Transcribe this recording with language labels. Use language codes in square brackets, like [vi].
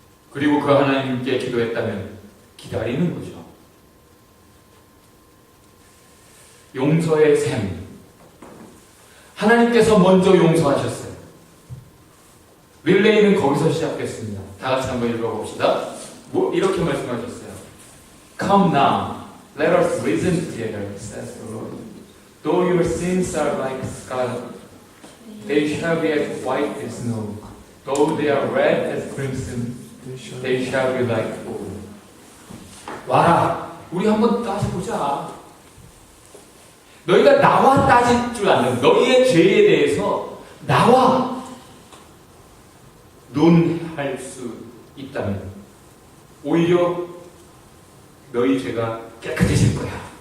[ko] 그리고 그 하나님께 기도했다면 기다리는 거죠. 용서의 셈. 하나님께서 먼저 용서하셨어요. 릴레이는 거기서 시작됐습니다. 다 같이 한번 읽어봅시다. 이렇게 말씀하셨어요. [en] Come now, let us reason together, says the Lord. Though your sins are like scarlet, they shall be as white as snow. Though they are red as crimson, they shall be like wool. [ko] 와라, 우리 한번 따져보자. 너희가 나와 따질 줄 아는 너희의 죄에 대해서 나와 논할 수 있다면 오히려 너희 죄가 깨끗해질 거야.